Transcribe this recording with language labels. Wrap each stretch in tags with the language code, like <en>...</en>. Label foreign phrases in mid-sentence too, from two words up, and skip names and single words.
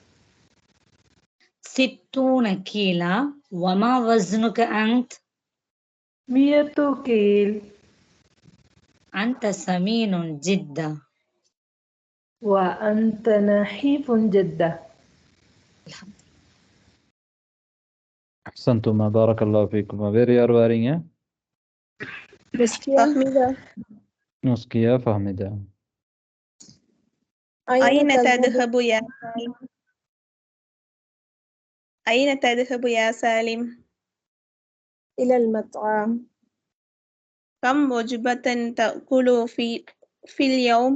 <ar>60 كيلو. وما وزنك أنت؟ 100 كيل. أنت سمين جدا. وأنت نحيف جدا. أحسنتما بارك الله فيكما.</ar> <ta>வேற யார் வாரீங்க? فهميدة. முஸ்கியா ஃபஹமிதா.</ta> <ar>أين تذهب يا سالم؟ أين تذهب يا سالم؟ إلى المطعم. كم وجبة تأكل في اليوم؟</ar>